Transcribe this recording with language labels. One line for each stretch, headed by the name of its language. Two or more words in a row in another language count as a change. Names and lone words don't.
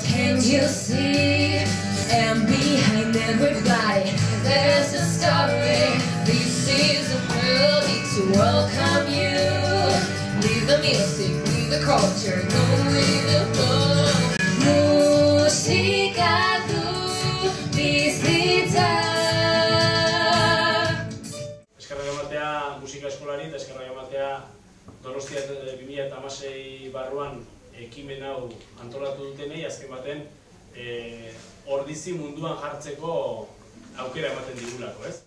English: Can't you see? And behind everybody there's a story. This is a world to welcome you. Leave the music, leave the culture, go with the flow.
Basque: Musika du bizitza. Eskerrak ematea musika eskolari eta eskerrak ematea Donostia 2016 barruan ekimen hau antolatu dutenei azken baten ordizi munduan jartzeko aukera ematen digulako, ez?